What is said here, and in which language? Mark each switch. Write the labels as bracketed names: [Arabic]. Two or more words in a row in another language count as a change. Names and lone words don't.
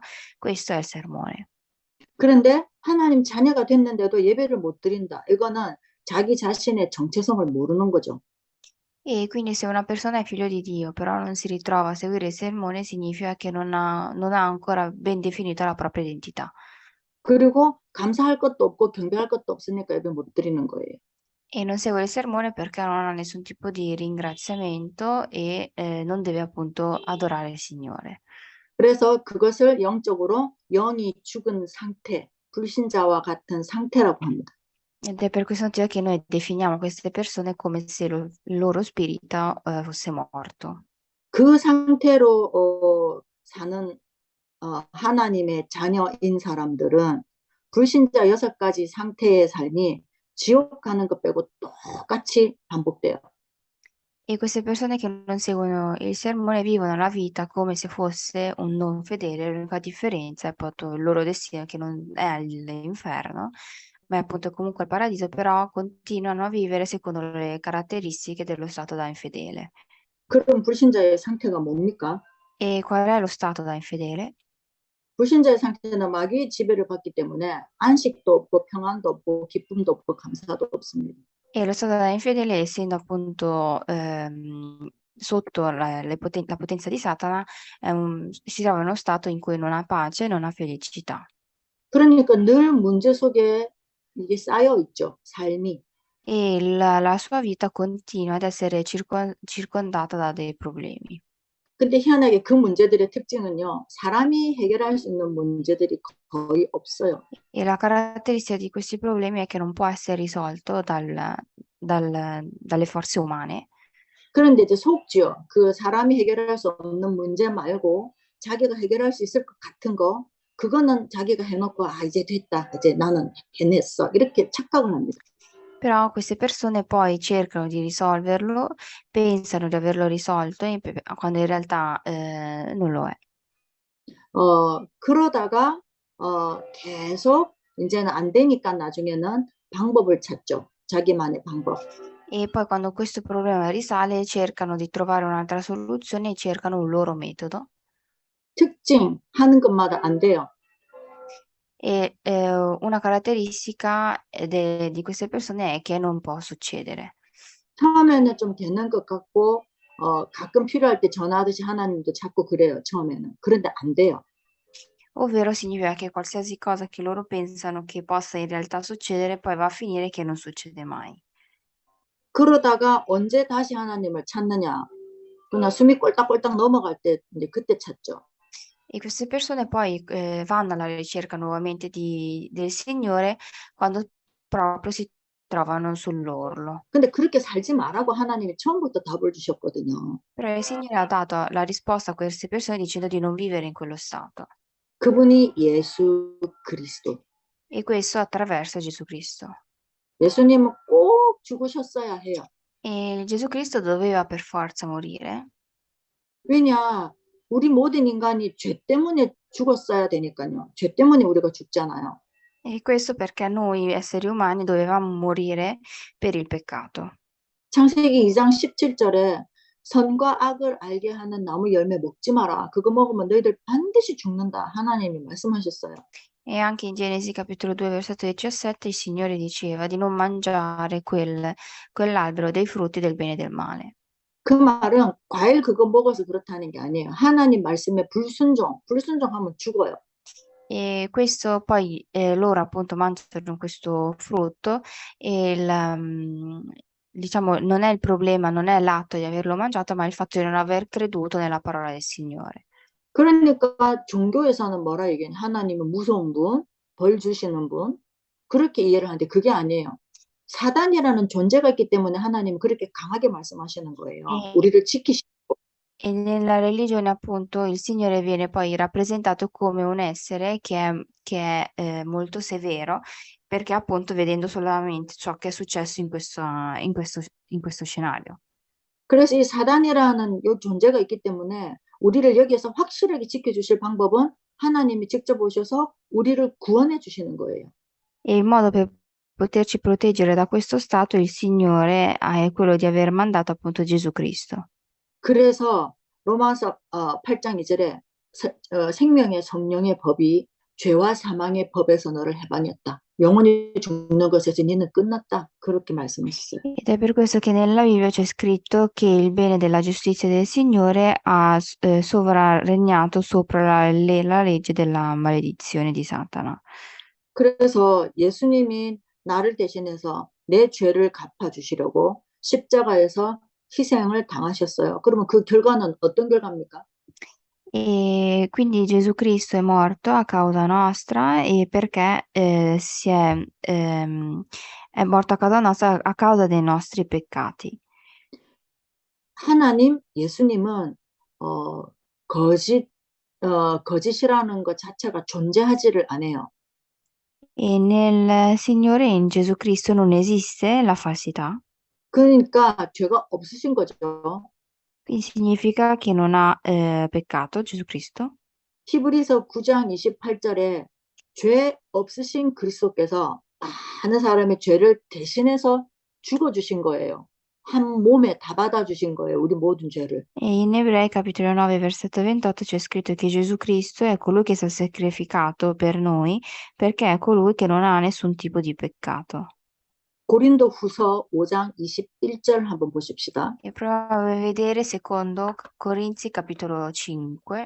[Italian] Questo è il sermone. [Korean] 그런데 하나님 자녀가 됐는데도 예배를 못 드린다. 이거는 자기 자신의 정체성을 모르는 거죠. [Italian] E quindi se una persona è figlio di Dio, però non si ritrova a seguire il sermone, significa che non ha ancora ben definita la propria identità. [Korean] 그리고 감사할 것도 없고 경배할 것도 없으니까 예배 못 드리는 거예요. [Italian] E non segue il sermone perché non ha nessun tipo di ringraziamento e non deve appunto adorare il Signore. [Korean] 그래서 그것을 영적으로 영이 죽은 상태, 불신자와 같은 상태라고 합니다. [Italian] Ed è per questo motivo che noi definiamo queste persone come se il loro spirito fosse morto. [Korean] 그 상태로 사는 하나님의 자녀인 사람들은 불신자 6가지 상태의 삶이 지옥 가는 것 빼고 똑같이 반복돼요. [Italian] E queste persone che non seguono il sermone vivono la vita come se fosse un non fedele, l'unica differenza è appunto il loro destino che non è l'inferno, ma è appunto comunque il paradiso, però continuano a vivere secondo le caratteristiche dello stato da infedele. [Korean] 그럼 불신자의 상태가 뭡니까? [Italian] E qual è lo stato da infedele? [Korean] 불신자의 상태는 마귀의 지배를 받기 때문에 안식도 없고 평안도 없고 기쁨도 없고 감사도 없습니다. [Italian] E lo stato da infedele, essendo appunto sotto la potenza di Satana, si trova in uno stato in cui non ha pace e non ha felicità. [Korean] 그러니까 늘 문제 속에 이게 쌓여 있죠. 삶이. [Italian] E la sua vita continua ad essere circondata da dei problemi. [Korean] 근데 희한하게 그 문제들의 특징은요. 사람이 해결할 수 있는 문제들이 거의 없어요. [Italian] E la caratteristica di questi problemi è che non può essere risolto dalle forze umane. [Korean] 그런데 이제 속지요. 그 사람이 해결할 수 없는 문제 말고 자기가 해결할 수 있을 것 같은 거, 그거는 자기가 해놓고 이제 됐다. 이제 나는 해냈어. 이렇게 착각을 합니다. [Italian] Però queste persone poi cercano di risolverlo, pensano di averlo risolto, quando in realtà non lo è. [Korean] 그러다가 계속 이제는 안 되니까 나중에는 방법을 찾죠. 자기만의 방법. [Italian] E poi quando questo problema risale, cercano di trovare un'altra soluzione e cercano un loro metodo. [Korean] 특징 하는 것마다 안 돼요. [Italian] E una caratteristica di queste persone è che non può succedere. [Korean] 처음에는 좀 되는 것 같고 가끔 필요할 때 전화하듯이 하나님도 자꾸 그래요. 처음에는. 그런데 안 돼요. [Italian] Ovvero significa che qualsiasi cosa che loro pensano che possa in realtà succedere, poi va a finire che non succede mai. [Korean] 그러다가 언제 다시 하나님을 찾느냐. 그냥 숨이 꼴딱꼴딱 넘어갈 때 이제 그때 찾죠. [Italian] E queste persone poi vanno alla ricerca nuovamente del Signore quando proprio si trovano sull'orlo. [Korean] 근데 그렇게 살지 말라고 하나님이 처음부터 답을 주셨거든요. [Italian] Però il Signore ha dato la risposta a queste persone dicendo di non vivere in quello stato. [Korean] 그분이 예수 그리스도. [Italian] E questo attraverso Gesù Cristo. [Korean] 예수님은 꼭 죽으셨어야 해요. [Italian] E Gesù Cristo doveva per forza morire. [Korean] 왜냐? 우리 모든 인간이 죄 때문에 죽었어야 되니까요. 죄 때문에 우리가 죽잖아요. [Italian] E questo perché noi esseri umani dovevamo morire per il peccato. [Korean] 창세기 2장 17절에 선과 악을 알게 하는 나무 열매 먹지 마라. 그거 먹으면 너희들 반드시 죽는다. 하나님이 말씀하셨어요. [Italian] E anche in Genesi capitolo 2 versetto 17 il Signore diceva di non mangiare quell'albero dei frutti del bene e del male. [Korean] 그 말은 과일 그거 먹어서 그렇다는 게 아니에요. 하나님 말씀에 불순종하면 죽어요. [Italian] E questo poi loro appunto mangiano questo frutto e diciamo non è il problema, non è l'atto di averlo mangiato, ma il fatto di non aver creduto nella parola del Signore. [Korean] 그러니까 종교에서는 뭐라 얘기하냐? 하나님은 무서운 분, 벌 주시는 분, 그렇게 이해를 하는데 그게 아니에요. 사단이라는 존재가 있기 때문에 하나님은 그렇게 강하게 말씀하시는 거예요. [Italian] E, [Korean] 우리를 지키시. [Italian] e nella religione appunto il Signore viene poi rappresentato come un essere che è molto severo, perché appunto vedendo solamente ciò che è successo in questo scenario. [Korean] 그래서 이 사단이라는 이 존재가 있기 때문에 우리를 여기에서 확실하게 지켜주실 방법은 하나님이 직접 오셔서 우리를 구원해 주시는 거예요. [Italian] E il modo per poterci proteggere da questo stato, il Signore è quello di aver mandato appunto Gesù Cristo. [Korean] 그래서 로마서 8장 2절에 생명의 성령의 법이 죄와 사망의 법에서 너를 해방했다. 영원히 죽는 것에서 너는 끝났다. 그렇게 말씀하셨어요. [Italian] Ed è per questo che nella Bibbia c'è scritto che il bene della giustizia del Signore ha sovraregnato sopra la legge della maledizione di Satana. [Korean] 그래서 예수님이 나를 대신해서 내 죄를 갚아주시려고 십자가에서 희생을 당하셨어요. 그러면 그 결과는 어떤 결과입니까? [Italian] E quindi Gesù Cristo è morto a causa nostra e perché è morto a causa nostra a causa dei nostri peccati. [Korean] 하나님, 예수님은 거짓 거짓이라는 것 자체가 존재하지를 않아요. [Italian] E nel Signore, in Gesù Cristo, non esiste la falsità. [Korean] 그러니까 죄가 없으신 거죠. [Italian] Quindi significa che non ha peccato Gesù Cristo. [Korean] 히브리서 9장 28절에 죄 없으신 그리스도께서 많은 사람의 죄를 대신해서 죽어주신 거예요. 한 몸에 다 받아주신 거예요. 우리 모든 죄를. [Italian] E in Ebrei capitolo 9 versetto 28 c'è scritto che Gesù Cristo è colui che si è sacrificato per noi perché è colui che non ha nessun tipo di peccato. [Korean] 고린도 후서 5장 21절 한번 보십시다. [Italian] E proviamo a vedere secondo Corinzi capitolo 5.